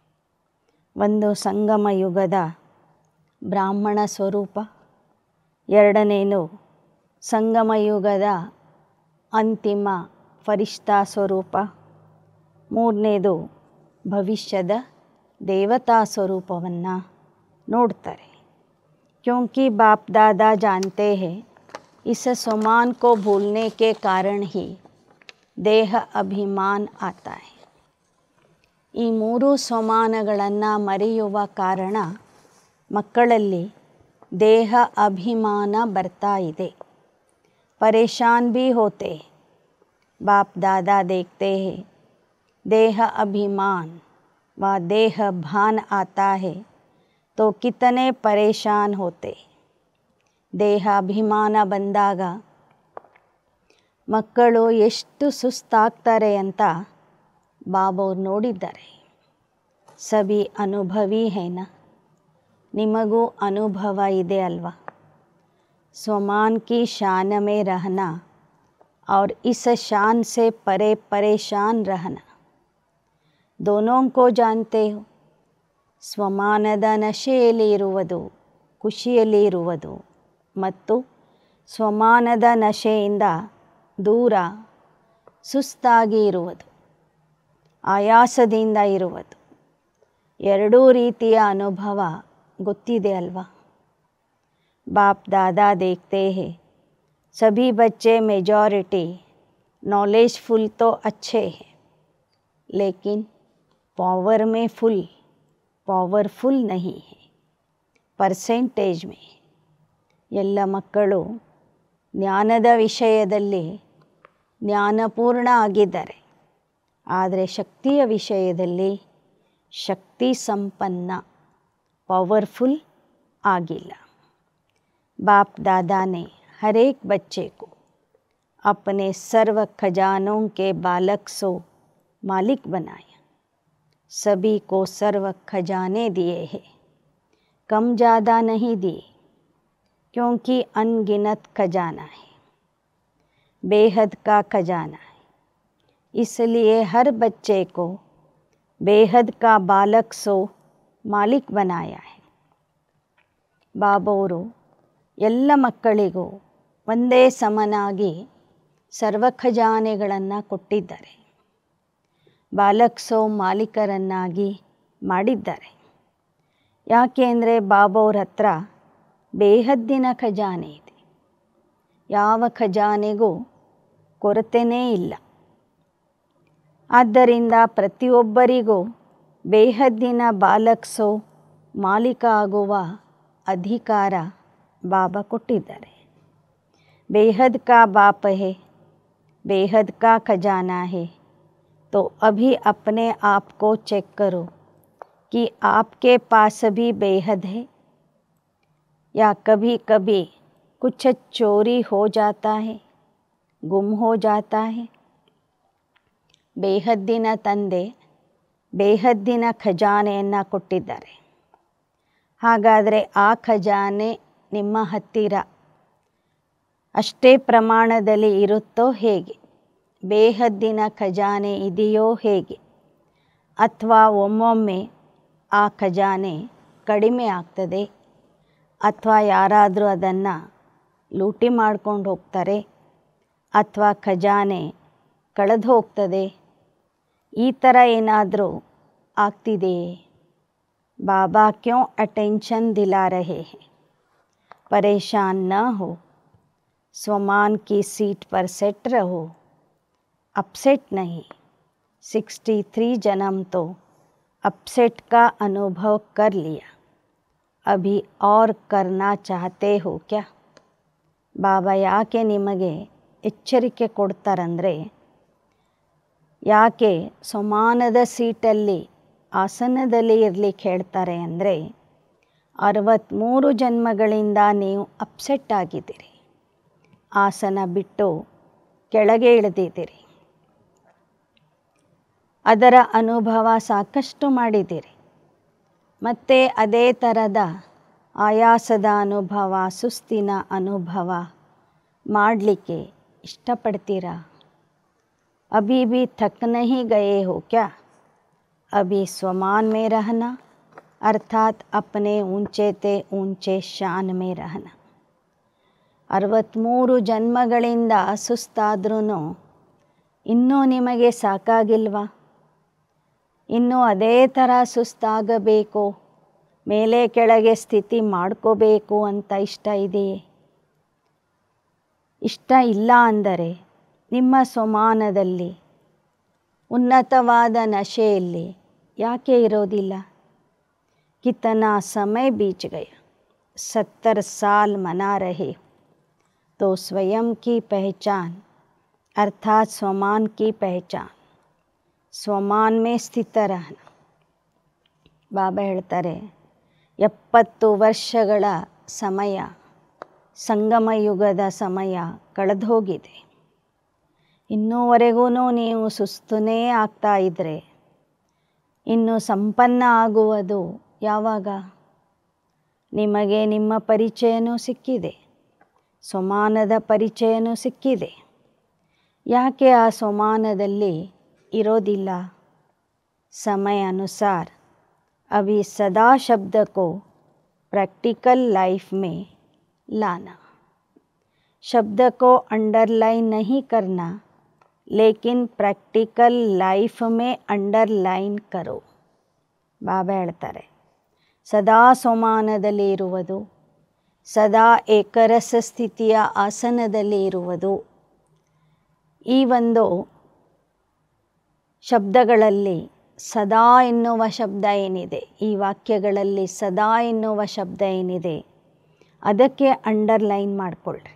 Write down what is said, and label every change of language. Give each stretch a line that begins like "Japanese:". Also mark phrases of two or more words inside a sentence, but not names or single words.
Kannada: ಒಂದು ಸಂಗಮ ಯುಗದ ಬ್ರಾಹ್ಮಣ ಸ್ವರೂಪ, ಎರಡನೇದು ಸಂಗಮಯುಗದ ಅಂತಿಮ ಫರಿಷ್ಠಾ ಸ್ವರೂಪ, ಮೂರನೇದು ಭವಿಷ್ಯದ ದೇವತಾ ಸ್ವರೂಪವನ್ನು ನೋಡ್ತಾರೆ.
Hindi: क्योंकि बाप दादा जानते हैं इस स्वमान को भूलने के कारण ही देह अभिमान आता है.
Kannada: ಈ ಮೂರು ಸ್ವಮಾನಗಳನ್ನು ಮರೆಯುವ ಕಾರಣ ಮಕ್ಕಳಲ್ಲಿ ದೇಹ ಅಭಿಮಾನ ಬರ್ತಾ ಇದೆ.
Hindi: परेशान भी होते हैं. बाप दादा देखते हैं देह अभिमान व देह भान आता है तो कितने परेशान होते.
Kannada: ದೇಹ ಅಭಿಮಾನ ಬಂದಾಗ ಮಕ್ಕಳು ಎಷ್ಟು ಸುಸ್ತಾಗ್ತಾರೆ ಅಂತ ಬಾಬವ್ರು ನೋಡಿದ್ದಾರೆ.
Hindi: सभी अनुभवी हैं न,
Kannada: ನಿಮಗೂ ಅನುಭವ ಇದೆ ಅಲ್ವಾ.
Hindi: स्वमान की शान में रहना और इस शान से परे परेशान रहना, दोनों को जानते हो.
Kannada: ಸ್ವಮಾನದ ನಶೆಯಲ್ಲಿ ಇರುವುದು, ಖುಷಿಯಲ್ಲಿ ಇರುವುದು ಮತ್ತು ಸ್ವಮಾನದ ನಶೆಯಿಂದ ದೂರ ಸುಸ್ತಾಗಿ ಇರುವುದು, ಆಯಾಸದಿಂದ ಇರುವುದು, ಎರಡೂ ರೀತಿಯ ಅನುಭವ ಗೊತ್ತಿದೆ ಅಲ್ವಾ.
Hindi: बाप दादा देखते हैं सभी बच्चे
English: majority knowledgeful
Hindi: तो अच्छे हैं लेकिन पावर में पावरफुल नहीं है, परसेंटेज में.
Kannada: ಎಲ್ಲ ಮಕ್ಕಳು ಜ್ಞಾನದ ವಿಷಯದಲ್ಲಿ ಜ್ಞಾನಪೂರ್ಣ ಆಗಿದ್ದಾರೆ, ಆದರೆ ಶಕ್ತಿಯ ವಿಷಯದಲ್ಲಿ ಶಕ್ತಿ ಸಂಪನ್ನ पावरफुल ಆಗಿಲ್ಲ.
Hindi: बाप दादा ने हर एक बच्चे को अपने सर्व खजानों के बालक सो मालिक बनाया. सभी को सर्व खजाने दिए हैं, कम ज़्यादा नहीं दिए, क्योंकि अनगिनत खजाना है, बेहद का खजाना है. इसलिए हर बच्चे को बेहद का बालक सो मालिक बनाया है.
Kannada: ಬಾಬವರು ಎಲ್ಲ ಮಕ್ಕಳಿಗೂ ಒಂದೇ ಸಮನಾಗಿ ಸರ್ವ ಖಜಾನೆಗಳನ್ನು ಕೊಟ್ಟಿದ್ದಾರೆ, ಬಾಲಕ್ಸೋ ಮಾಲೀಕರನ್ನಾಗಿ ಮಾಡಿದ್ದಾರೆ. ಯಾಕೆ ಅಂದರೆ ಬಾಬವ್ರ ಹತ್ರ ಬೇಹದ್ದಿನ ಖಜಾನೆ ಇದೆ, ಯಾವ ಖಜಾನೆಗೂ ಕೊರತೆಯೇ ಇಲ್ಲ. ಆದ್ದರಿಂದ ಪ್ರತಿಯೊಬ್ಬರಿಗೂ ಬೇಹದ್ದಿನ ಬಾಲಕ್ಸೋ ಮಾಲೀಕ ಆಗುವ अधिकार बाबा ಕೊಟ್ಟಿದ್ದಾರೆ.
Hindi: बेहद का बाप है, बेहद का खजाना है, तो अभी अपने आप को चेक करो कि आपके पास भी बेहद है या कभी कभी कुछ चोरी हो जाता है, गुम हो जाता है.
Kannada: ಬೇಹದ್ದಿನ ತಂದೆ ಬೇಹದ್ದಿನ ಖಜಾನೆಯನ್ನು ಕೊಟ್ಟಿದ್ದಾರೆ. ಹಾಗಾದರೆ ಆ ಖಜಾನೆ ನಿಮ್ಮ ಹತ್ತಿರ ಅಷ್ಟೇ ಪ್ರಮಾಣದಲ್ಲಿ ಇರುತ್ತೋ ಹೇಗೆ? ಬೇಹದ್ದಿನ ಖಜಾನೆ ಇದೆಯೋ ಹೇಗೆ? ಅಥವಾ ಒಮ್ಮೊಮ್ಮೆ ಆ ಖಜಾನೆ ಕಡಿಮೆ ಆಗ್ತದೆ, ಅಥವಾ ಯಾರಾದರೂ ಅದನ್ನು ಲೂಟಿ ಮಾಡ್ಕೊಂಡು ಹೋಗ್ತಾರೆ, ಅಥವಾ ಖಜಾನೆ ಕಳೆದು ಹೋಗ್ತದೆ, ಈ ಥರ ಏನಾದರೂ ಆಗ್ತಿದೆಯೇ?
Hindi: बाबा क्यों अटेंशन दिला रहे हैं? परेशान न हो, स्वमान की सीट पर सेट रहो, अपसेट नहीं. 63 जन्म तो अपसेट का अनुभव कर लिया, अभी और करना चाहते हो क्या?
Kannada: ಬಾಬಾ ಯಾಕೆ ನಿಮಗೆ ಎಚ್ಚರಿಕೆ ಕೊಡ್ತಾರಂದರೆ, ಯಾಕೆ ಸಮಾನದ ಸೀಟಲ್ಲಿ ಆಸನದಲ್ಲಿ ಇರಲಿಕ್ಕೆ ಹೇಳ್ತಾರೆ ಅಂದರೆ, 63 ಜನ್ಮಗಳಿಂದ ನೀವು ಅಪ್ಸೆಟ್ ಆಗಿದ್ದೀರಿ, ಆಸನ ಬಿಟ್ಟು ಕೆಳಗೆ ಇಳಿದಿದ್ದೀರಿ, ಅದರ ಅನುಭವ ಸಾಕಷ್ಟು ಮಾಡಿದ್ದೀರಿ. ಮತ್ತು ಅದೇ ಥರದ ಆಯಾಸದ ಅನುಭವ, ಸುಸ್ತಿನ ಅನುಭವ ಮಾಡಲಿಕ್ಕೆ ಇಷ್ಟಪಡ್ತೀರಾ?
Hindi: अभी भी थक नहीं गए हो क्या? अभी स्वमान में रहना अर्थात अपने ऊंचे ते ऊंचे शान में रहना.
Kannada: 63 ಜನ್ಮಗಳಿಂದ ಸುಸ್ತಾದ್ರೂ ಇನ್ನೂ ನಿಮಗೆ ಸಾಕಾಗಿಲ್ವಾ? ಇನ್ನೂ ಅದೇ ಥರ ಸುಸ್ತಾಗಬೇಕು, ಮೇಲೆ ಕೆಳಗೆ ಸ್ಥಿತಿ ಮಾಡ್ಕೋಬೇಕು ಅಂತ ಇಷ್ಟ ಇದೆಯೇ? ಇಷ್ಟ ಇಲ್ಲ ಅಂದರೆ ನಿಮ್ಮ ಸ್ವಮಾನದಲ್ಲಿ ಉನ್ನತವಾದ ನಶೆಯಲ್ಲಿ ಯಾಕೆ ಇರೋದಿಲ್ಲ?
Hindi: कितना समय बीत गया, 70 साल मना रहे तो स्वयं की पहचान अर्थात स्वमान की पहचान, स्वमान में स्थित रहना.
Kannada: ಬಾಬಾ ಹೇಳ್ತಾರೆ 70 ವರ್ಷಗಳ ಸಮಯ, ಸಂಗಮ ಯುಗದ ಸಮಯ ಕಳೆದು ಹೋಗಿದೆ. ಇನ್ನೂವರೆಗೂ ನೀವು ಸುಸ್ತನೇ ಆಗ್ತಾ ಇದ್ದರೆ ಇನ್ನು ಸಂಪನ್ನ ಆಗುವುದು ಯಾವಾಗ? ನಿಮಗೆ ನಿಮ್ಮ ಪರಿಚಯನೂ ಸಿಕ್ಕಿದೆ, ಸ್ವಮಾನದ ಪರಿಚಯನೂ ಸಿಕ್ಕಿದೆ. ಯಾಕೆ ಆ ಸ್ವಮಾನದಲ್ಲಿ ಇರೋದಿಲ್ಲ?
Hindi: समय अनुसार अभी सदा शब्द को
English: practical life
Hindi: में लाना. शब्द को अंडरलाइन नहीं करना, लेकिन
English: practical life
Hindi: में अंडरलाइन करो.
Kannada: ಬಾಬಾ ಹೇಳ್ತಾರೆ, ಸದಾ ಸ್ವಮಾನದಲ್ಲಿ ಇರುವುದು, ಸದಾ ಏಕರಸ ಸ್ಥಿತಿಯ ಆಸನದಲ್ಲಿ ಇರುವುದು. ಈ ಒಂದು ಶಬ್ದಗಳಲ್ಲಿ ಸದಾ ಎನ್ನುವ ಶಬ್ದ ಏನಿದೆ, ಈ ವಾಕ್ಯಗಳಲ್ಲಿ ಸದಾ ಎನ್ನುವ ಶಬ್ದ ಏನಿದೆ, ಅದಕ್ಕೆ ಅಂಡರ್ಲೈನ್ ಮಾಡಿಕೊಳ್ಳ್ರಿ.